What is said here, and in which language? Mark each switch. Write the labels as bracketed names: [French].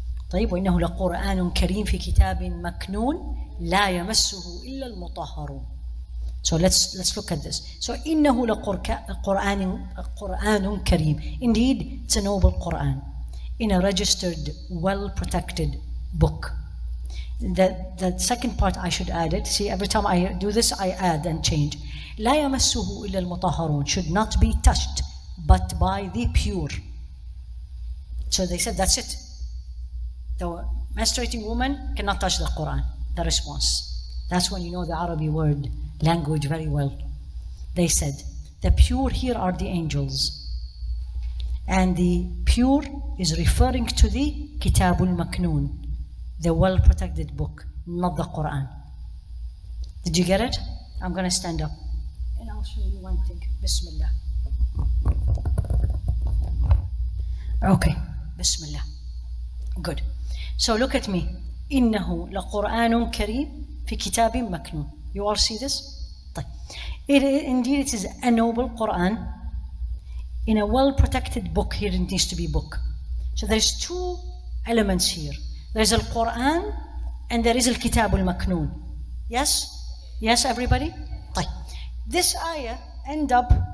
[Arabic] طيب, وإنه لقرآن كريم في كتاب مكنون لا يمسه إلا المطهرون. [English] So let's look at this. [Arabic] So إنه لقرآن كريم. [English] Indeed, it's a noble Quran in a registered, well-protected book. The second part I should add it. See, every time I do this, I add and change. لا يمسه إلا المطهرون, should not be touched but by the pure. So they said that's it. The menstruating woman cannot touch the Quran. The response. That's when you know the Arabic word language very well. They said the pure here are the angels. And the pure is referring to the Kitabul Maknoon, the well-protected book, not the Quran. Did you get it? I'm going to stand up. And I'll show you one thing. Bismillah. Okay. Bismillah. Good. So look at me. [Arabic] إنه لقرآن كريم في كتاب مكنون. [English] You all see this? طيب. Indeed, it is a noble Quran in a well-protected book. Here it needs to be book. So there's two elements here. There's Al Quran and there is Al Kitab Al Maknoon. Yes? Yes, everybody? طيب. This ayah end up